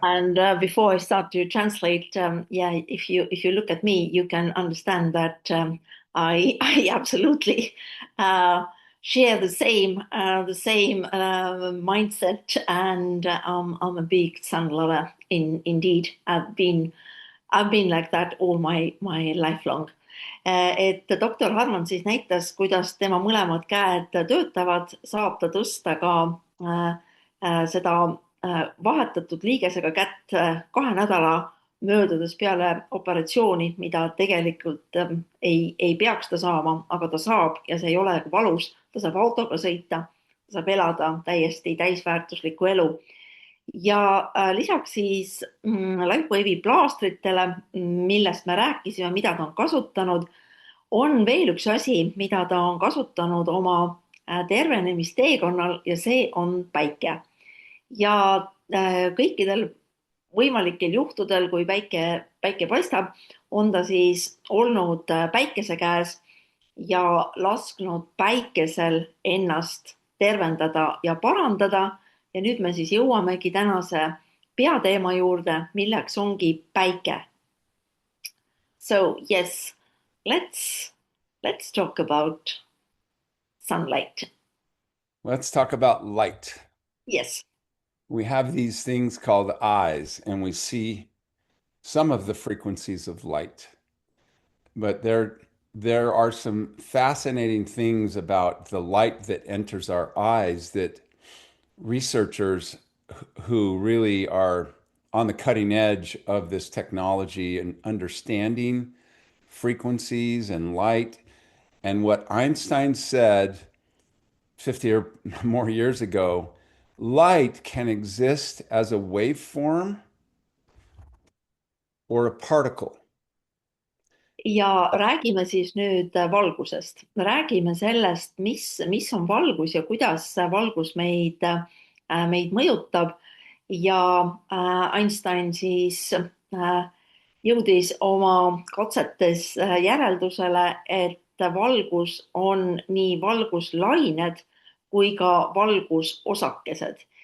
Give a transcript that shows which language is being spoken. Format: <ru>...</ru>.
<en>And before I start to translate, yeah, if you look at me, you can understand that I absolutely share the same mindset, and I'm a big sun lover. Indeed, I've been like that all my life long.</en> <et>Et doktor Harman siis näitas, kuidas tema mõlemad käed töötavad, saab ta tõsta ka seda vahetatud liigesega kätt 2 nädala möödudes peale operatsiooni, mida tegelikult ei peaks ta saama, aga ta saab ja see ei ole valus. Ta saab autoga sõita, ta saab elada täiesti täisväärtuslikku elu. Ja lisaks siis LifeWave'i plaastritele, millest me rääkisime, mida ta on kasutanud, on veel üks asi, mida ta on kasutanud oma tervenemisteekonnal ja see on päike. Ja kõikidel võimalikel juhtudel, kui päike paistab, on ta siis olnud päikese käes ja lasknud päikesel ennast tervendada ja parandada. Ja nüüd me siis jõuamegi tänase peateema juurde, milleks ongi päike.</et> <en>So yes, let's talk about sunlight. Let's talk about light. Yes. We have these things called eyes, and we see some of the frequencies of light. But there are some fascinating things about the light that enters our eyes that researchers who really are on the cutting edge of this technology and understanding frequencies and light. And what Einstein said 50 or more years ago, light can exist as a waveform or a particle.</en> <et>ja räägime siis nüüd valgusest. Räägime sellest, mis on valgus ja kuidas valgus meid mõjutab. Ja Einstein siis jõudis oma katsetes järeldusele, et valgus on nii valguslained kui ka valgusosakesed.</et>